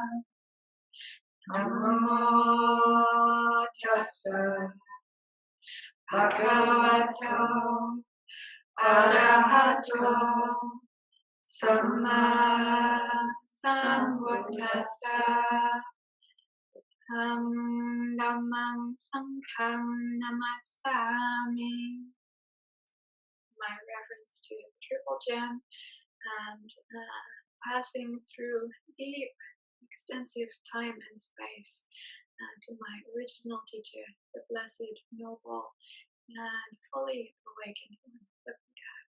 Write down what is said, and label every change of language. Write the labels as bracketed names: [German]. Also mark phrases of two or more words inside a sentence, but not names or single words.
[Pali] Namo tassa bhagavato arahato samma sambuddhassa. Dhammang sangham namasami. [English] My reverence to the triple gem and passing through deep, extensive time and space to my original teacher, the blessed, noble, and fully awakened one, the Buddha.